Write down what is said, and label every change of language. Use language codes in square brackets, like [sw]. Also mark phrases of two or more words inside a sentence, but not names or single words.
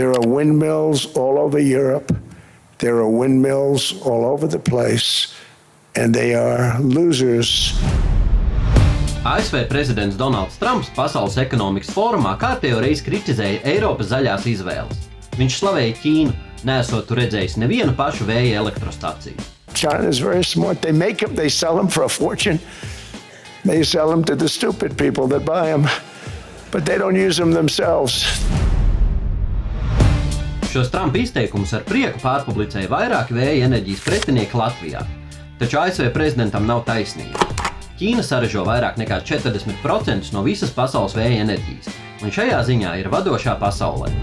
[en] There are windmills all over Europe. There are windmills all over the place, and they are losers. [lv] ASV prezidents Donalds Trumps Pasaules ekonomikas fórumā kārtējo reizi kritizēja Eiropas zaļās izvēles. Viņš slavēja Ķīnu, neesot tur redzējis nevienu pašu vēja elektrostaciju. [en] China is very smart. They make them, they sell them for a fortune. They sell them to the stupid people that buy them, but they don't use them themselves. [lv] Šos Trumpa izteikumus ar prieku pārpublicēja vairāki vēja enerģijas pretinieki Latvijā. Taču ASV prezidentam nav taisnība. Ķīna saražo vairāk nekā 40% no visas pasaules vēja enerģijas, un šajā ziņā ir vadošā pasaulē.